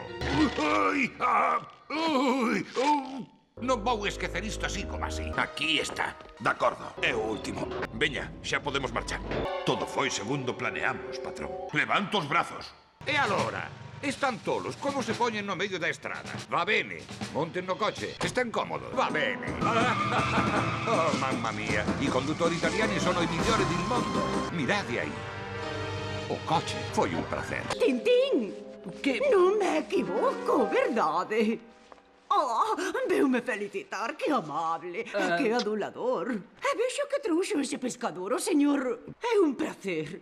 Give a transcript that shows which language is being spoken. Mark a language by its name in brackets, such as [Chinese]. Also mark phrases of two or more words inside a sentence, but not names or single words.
[Galician] Ai, non vou esquecer isto así como así. Aquí está. De acordo, é o último. Veña, xa podemos marchar. Todo foi segundo planeamos, patrón. Levanta os brazos. [Italian] E alora? [Galician] Están tolos, como se poñen no medio da estrada? [Italian] Va bene, [Galician] monten no coche, están cómodos. [Italian] Va bene. Oh, mamma mia, i conduttori italiani sono i migliori del mondo. [Galician] Mirade aí. O coche foi un placer. Tintín, que non me equivoco, verdade? Oh, veume felicitar, que amable, que adulador. E vexo que trouxo ese pescador, o señor. É un placer.